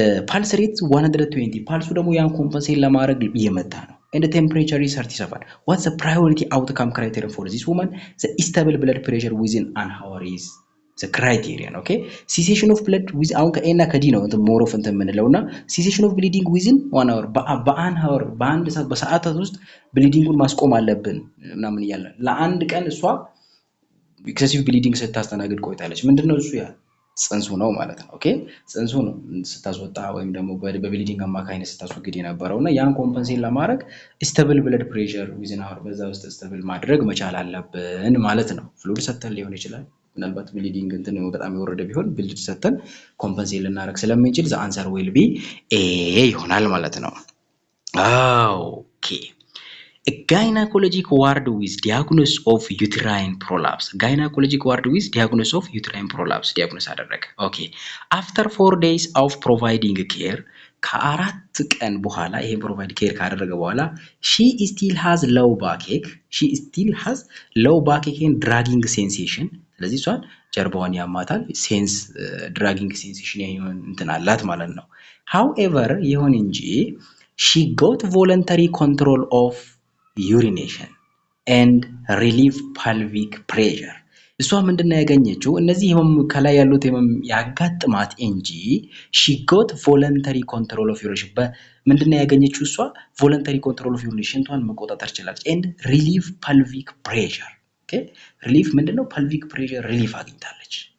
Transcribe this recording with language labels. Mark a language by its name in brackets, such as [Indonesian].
[English] pulse rate 120 pulse ደግሞ ያን ኮምፐንሴት ለማድረግ እየመጣ ነው and the temperature is 37 what's the priority outcome criteria for this woman the stable blood pressure within an hour is the criterion okay cessation of blood with አሁን ከኤና ከዲ ነው more of እንትን ምንለውና cessation of bleeding within 1 hour በአን hour [Amharic] በአንድ ሰዓት በሰዓታት ውስጥ ብሊዲንጉን ማስቆም አለብን ምናምን ይያላል ለአንድ ቀን እሷ excessive bleeding ስታስተናግድ ቆይታለች ምንድነው እሱ ያ ጽንሱ ነው ማለት ነው ኦኬ ጽንሱ ነው ስታስወጣ ወይም ደግሞ በብሊዲንግ አማካይነት ስታስወግድ የነበረውና ያን ኮምፐንሴት ለማድረግ [English] ስቴብል ብለድ ፕሬሸር ዊዝን አወር [Amharic] በዛ ውስጥ [English] ስቴብል [Amharic] ማድረግ መቻል አለብን ማለት ነው [English] ፍሉድ ሰተን ሊሆን ይችላል ምናልባት ብሊዲንግ እንትን በጣም የወረደ ቢሆን ብሊድ ሰተን ኮምፐንሴት [Amharic] ልናደርግ ስለምንችል [English] the answer will be A [Amharic] ይሆናል ማለት ነው [English] ኦኬ A gynecologic ward with diagnosis of uterine prolapse. Gynecologic ward with diagnosis of uterine prolapse. Diagnosis አደረገ. Okay. After 4 days of providing care, [Amharic] ከአራት ቀን በኋላ ይሄን ፕሮቫይድ ኬር ካደረገ በኋላ [English] she still has low backache. She still has low backache and dragging sensation. [Amharic] ስለዚህ እሷን ጀርባዋን ያማታል ሴንስ dragging sensation ይሄን እንትን አላት ማለት ነው. [English] However, [Amharic] ይሁን እንጂ [English] she got voluntary control of urination and relief pelvic pressure እሷ ምንድነው ያገኘችው እነዚህ ከላይ ያሉት ያጋጥማት እንጂ she got voluntary control of urination [Amharic] ምንድነው ያገኘችው እሷ [English] voluntary control of urination [Amharic] ቷን መቆጣጠር ቻለች [English] and relief pelvic pressure okay relief ምንድነው pelvic pressure relief አግኝታለች